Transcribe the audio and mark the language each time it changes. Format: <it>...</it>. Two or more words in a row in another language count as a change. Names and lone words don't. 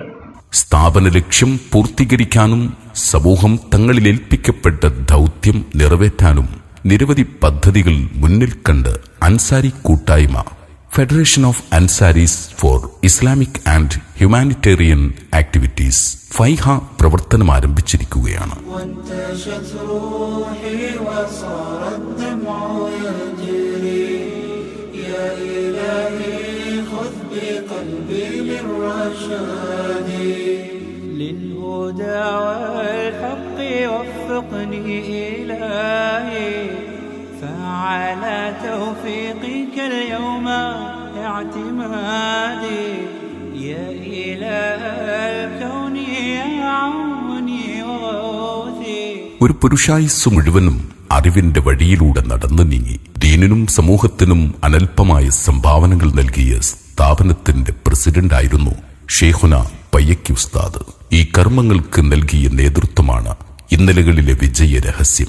<ml>സ്ഥാപന ലക്ഷ്യം പൂർത്തീകരിക്കാനും സമൂഹം തങ്ങളിലേൽപ്പിക്കപ്പെട്ട ദൗത്യം നിറവേറ്റാനും നിരവധി പദ്ധതികൾ മുന്നിൽ കണ്ട് അൻസാരി കൂട്ടായ്മ ഫെഡറേഷൻ ഓഫ് അൻസാരീസ് ഫോർ ഇസ്ലാമിക് ആൻഡ് ഹ്യൂമാനിറ്റേറിയൻ ആക്ടിവിറ്റീസ് ഫൈഹ പ്രവർത്തനം ആരംഭിച്ചിരിക്കുകയാണ്.</ml> <ar>وانتشت روحي وصار الدمع يجري يا إلهي خذ بقلبي للرشاد. للهدى والحق وفقني إلهي فعلى توفيقك اليوم اعتمادي. يا إله الكون يا عوني وغوثي.</ar> <ml>ഒരു പുരുഷായുസ് മുഴുവനും അറിവിന്റെ വഴിയിലൂടെ നടന്നു നീങ്ങി ദീനിനും സമൂഹത്തിനും അനൽപമായ സംഭാവനകൾ നൽകിയ സ്ഥാപനത്തിന്റെ പ്രസിഡന്റായിരുന്നു ഷേഖുന പയ്യക്കി ഉസ്താദ്. ഈ കർമ്മങ്ങൾക്ക് നൽകിയ നേതൃത്വമാണ് ഇന്നലകളിലെ വിജയ രഹസ്യം.</ml>